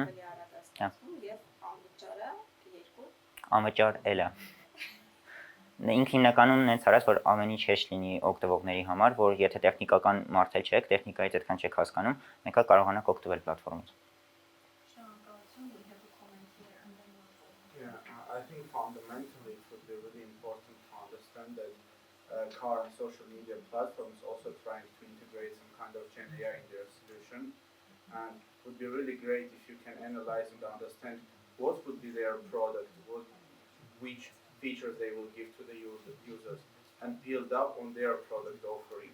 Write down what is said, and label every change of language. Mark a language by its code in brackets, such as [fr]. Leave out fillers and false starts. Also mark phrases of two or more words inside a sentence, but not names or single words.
[hy] ավելի արագ է ստացվում եւ անվճարը 2։ Անվճար էլ է։ Ինքը հիմնականում նենց արած, որ ամեն ինչ հեշտ լինի օգտվողների համար, որ եթե տեխնիկական մարդ էլ չեք, տեխնիկայից այդքան չեք հասկանում, մեկը կարողանաք օգտվել պլատֆորմից։ Շնորհակալություն, [en] we have a comment here and then we'll go. Yeah, I think fundamentally it would be really important to understand that current social media platforms also trying to integrate some kind of Gen AI in their solution, and it would be really great if you can analyze and understand what would be their product, which features they will give to the users, and build up on their product offering.